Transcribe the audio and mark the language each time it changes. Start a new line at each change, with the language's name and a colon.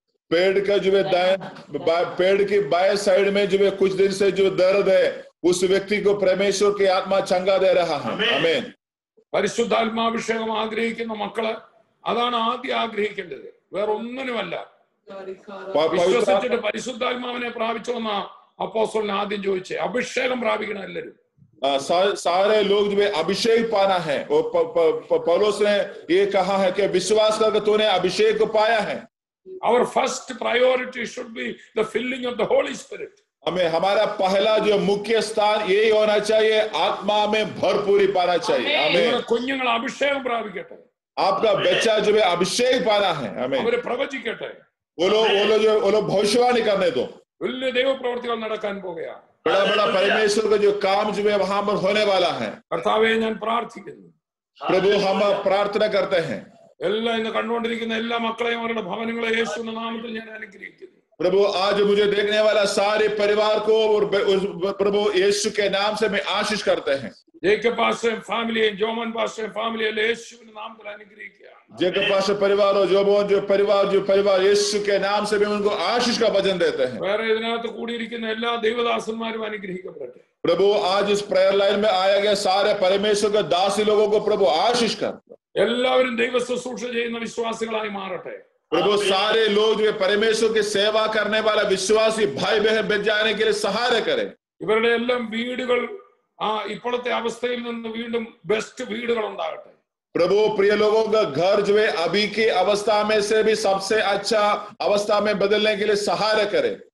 Hindi: पेड़ का जो है पेड़ की बाएं साइड में जो है कुछ दिन से जो दर्द है, उस व्यक्ति को परमेश्वर की आत्मा चंगा दे रहा है। आमीन।
Malayalam: പരിശുദ്ധാത്മാഭിഷേകം ആഗ്രഹിക്കുന്ന മക്കള് അതാണ് ആദ്യം ആഗ്രഹിക്കേണ്ടത്, വേറെ ഒന്നിനുമല്ല. വിശ്വസിച്ചിട്ട് പരിശുദ്ധാത്മാവിനെ പ്രാപിച്ചു വന്ന അപ്പോസ്തലൻ ആദ്യം ചോദിച്ചേ, അഭിഷേകം പ്രാപിക്കണം എല്ലാവരും.
Hindi: सारे लोग जो है अभिषेक पाना है, और पौलुस ने ये कहा है कि विश्वास करके तूने अभिषेक को पाया है.
English: Our first priority should be the filling of the Holy Spirit.
Hindi: हमें हमारा पहला जो मुख्य स्थान यही होना चाहिए, आत्मा में भरपूरी पाना चाहिए.
Malayalam: നിങ്ങളുടെ കുഞ്ഞുങ്ങൾ അഭിഷേകം പ്രാപിക്കട്ടെ.
Hindi: आपका बच्चा जो है अभिषेक पाना है.
Malayalam: അവരെ പ്രവചിക്കട്ടെ.
Hindi: वो लोग भविष्यवाणी करने दो.
Malayalam: വലിയ ദൈവപ്രവൃത്തികൾ നടക്കാൻ പോകുകയാണ്.
Hindi: बड़ा बड़ा परमेश्वर का जो काम जो है वहां पर होने वाला है.
Malayalam: കർത്താവേ, ഞാൻ പ്രാർത്ഥിക്കുന്നു.
Hindi: प्रभु हम प्रार्थना करते हैं.
Malayalam: എല്ലാ ഇന്ന് കണ്ടുകൊണ്ടിരിക്കുന്ന എല്ലാ മക്കളെയും അവരുടെ ഭവനങ്ങളെ യേശുവിന്റെ നാമത്തിൽ ഞാൻ അനുഗ്രഹിക്കുന്നു.
Hindi: प्रभु आज मुझे देखने वाला सारे परिवार को और प्रभु यीशु के नाम से मैं आशीष करते हैं.
Malayalam: ജേക്കബ് പാസ്റ്ററും ഫാമിലിയും ജോമൻ പാസ്റ്ററും ഫാമിലിയും യേശുവിന്റെ നാമത്തിൽ അനുഗ്രഹിക്കുക.
Hindi: जेकब पास्टर परिवार और जोबोन जो परिवार यीशु के नाम से भी उनको आशीष का वचन देते हैं.
Malayalam: വേറെ ഇതിനകത്ത് കൂടിയിരിക്കുന്ന എല്ലാ ദൈവദാസന്മാരും അനുഗ്രഹിക്കപ്പെടട്ടെ.
Hindi: प्रभु आज इस प्रेयर लाइन में आया गया सारे परमेश्वर के दासी लोगों को प्रभु आशीष कर.
Malayalam: എല്ലാവരും ദൈവ ശുശ്രൂഷ ചെയ്യുന്ന വിശ്വാസികളായി മാറട്ടെ.
Hindi: प्रभु सारे लोग जो परमेश्वर की सेवा करने वाला विश्वासी भाई बहन बन जाने के लिए सहारा करे.
Malayalam: ഇവരുടെ എല്ലാം വീടുകൾ ഇപ്പോഴത്തെ അവസ്ഥയിൽ നിന്ന് വീണ്ടും ബെസ്റ്റ് വീടുകൾ ഉണ്ടാകട്ടെ.
Hindi: प्रभु प्रिय लोगों का घर जो है अभी की अवस्था में से भी सबसे अच्छा अवस्था में बदलने के लिए सहारा करे.